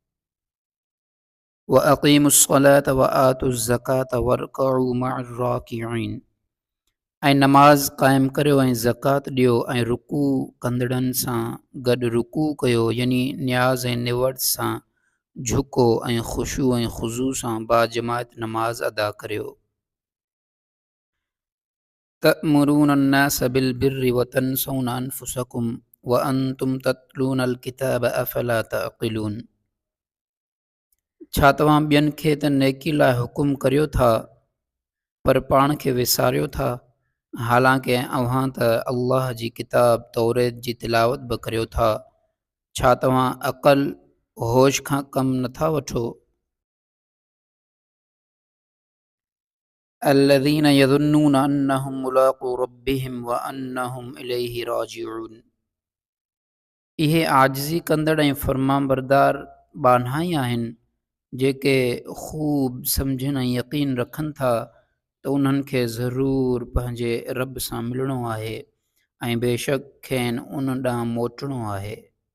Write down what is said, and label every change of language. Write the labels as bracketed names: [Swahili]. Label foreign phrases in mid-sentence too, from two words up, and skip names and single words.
[Arabic] وأقيموا الصلاة وآتوا الزكاة واركعوا مع الراكعين [Sindhi] ऐं नमाज़ क़ाइमु करियो ऐं ज़कात ॾियो ऐं रुकू कंदड़नि सां गॾु रुकू कयो यानी न्याज़ ऐं निवड़ सां झुको ऐं ख़ुशू ऐं ख़ुज़ू सां बाजमात नमाज़ अदा करियो [Arabic] أتأمرون الناس بالبر وتنسون أنفسكم وأنتم تتلون الكتاب أفلا تعقلون [Sindhi] छा तव्हां ॿियनि खे त नेकी लाइ हुकुम करियो था पर पाण खे विसारियो था हालांकि अव्हां त अल्लाह जी किताब तौरेत जी तिलावत बि करियो था छा तव्हां अक़ल होश खां कमु नथा वठो [Arabic] الذين يظنون أنهم ملاقو ربهم وأنهم إليه راجعون [Sindhi] इहे आजिज़ी कंदड़ ऐं फ़र्माबरदार बान्हा ई आहिनि जेके ख़ूब सम्झनि ऐं यकीन रखनि था त उन्हनि खे ज़रूरु पंहिंजे रब सां मिलणो आहे ऐं बेशक खेनि उन ॾांहुं मोटिणो आहे